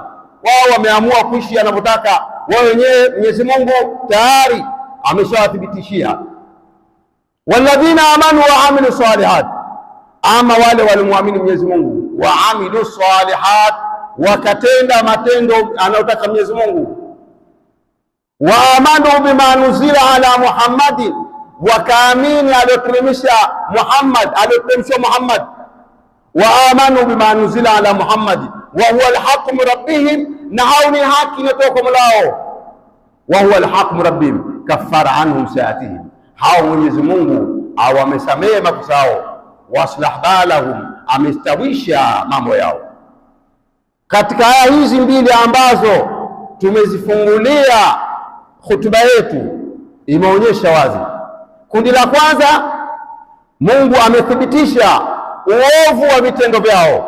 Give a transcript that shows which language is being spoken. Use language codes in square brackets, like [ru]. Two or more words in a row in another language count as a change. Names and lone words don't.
[sw] Wao wameamua kuishi anavyotaka wao wenyewe, Mwenyezi Mungu tayari ameshawathibitishia. [ar] والذين آمنوا وعملوا الصالحات, [sw] ama wale walimwamini Mwenyezi Mungu, [ar] وعملوا الصالحات, [sw] wakatenda matendo anayotaka Mwenyezi Mungu, [ar] وآمنوا بما نزل على محمد, [sw] wakaamini aliyoteremsha Muhammad, aliyoteremshwa Muhammad, [ar] وآمنوا بما نزل على محمد وهو الحق من ربهم, [sw] na hao ni haki inatoka kwa Mola wao, [ar] وهو الحق من ربهم, كفر عنهم سيئاتهم, [sw] hao Mwenyezi Mungu awamesamehe makosa yao, [ar] وأصلح بالهم, [sw] amestawisha mambo yao. Katika aya hizi mbili ambazo tumezifungulia hutuba yetu, imeonyesha wazi kundi la kwanza, Mungu amethibitisha uovu wa vitendo vyao.